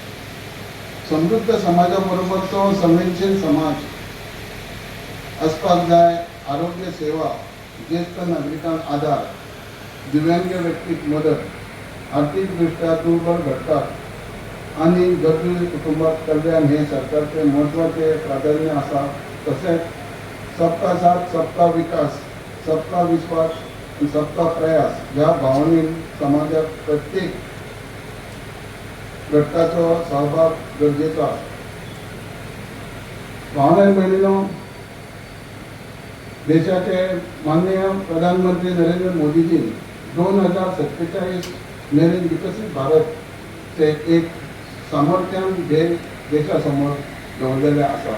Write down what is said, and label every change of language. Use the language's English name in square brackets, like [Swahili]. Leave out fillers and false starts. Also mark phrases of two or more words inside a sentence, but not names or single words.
[Konkani] समृद्ध समाजा बरोबरचो संवेदनशील समाज असपाक जाय आरोग्य सेवा, ज्येष्ठ नागरिकांक आधार, दिव्यांग व्यक्तीक मदत, आर्थिकदृष्ट्या दुर्बल घटकाक आणि गरजू कुटुंबाक कल्याण हे सरकारचे महत्वाचे प्राधान्य आसा. तसेच [Hindi] सबका साथ सबका विकास, सबका विश्वास [Konkani] आणि [Hindi] सबका प्रयास [Konkani] ह्या भावनेन समाजात प्रत्येक घटकाचो सहभाग गरजेचो आसा. भावना भयणीनो, देशाचे माननीय प्रधानमंत्री नरेंद्र मोदीजी 2047 मेरेन विकसित भारतचे एक सामर्थ्यान ध्येय देशासमोर दवरलेले आसा.